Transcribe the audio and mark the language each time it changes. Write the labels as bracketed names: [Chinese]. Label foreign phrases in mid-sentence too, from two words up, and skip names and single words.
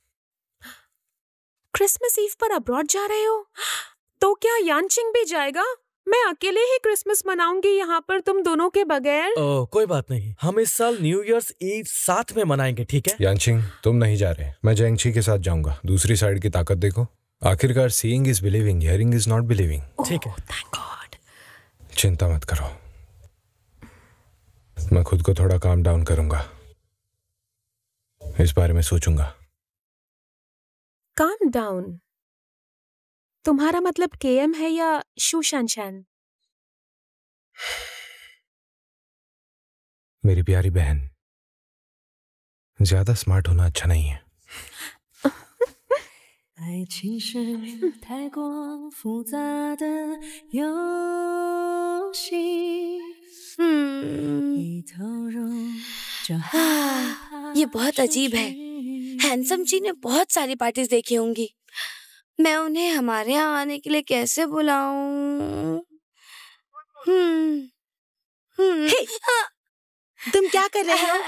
[English] Christmas Eve [Hindi] पर अब्रॉड जा रहे हो? तो क्या यानचिंग भी जाएगा? मैं अकेले ही क्रिसमस मनाऊंगी यहाँ पर तुम दोनों के बगैर। कोई बात नहीं, हम इस साल [English] New Year's Eve [Hindi] साथ में मनाएंगे, ठीक है? यानचिंग, तुम नहीं जा रहे, मैं जेंगची के साथ जाऊंगा। दूसरी साइड की ताकत देखो। [English] आखिरकार seeing is believing, hearing is not believing. [Hindi] ठीक है। [English] thank God. [Hindi] चिंता मत करो, मैं खुद को थोड़ा [English] calm down [Hindi] करूंगा, इस बारे में सोचूंगा। [English] calm down? [Hindi] तुम्हारा मतलब KM है या सुशांशान? मेरी प्यारी बहन, ज्यादा स्मार्ट होना अच्छा नहीं है। [Chinese] 爱情是太过复杂的游戏。 [Hindi] ये बहुत अजीब है। हैंडसम जी ने बहुत सारी पार्टीज देखी होंगी। मैं उन्हें हमारे यहाँ आने के लिए कैसे बुलाऊं? तुम क्या कर रहे हो?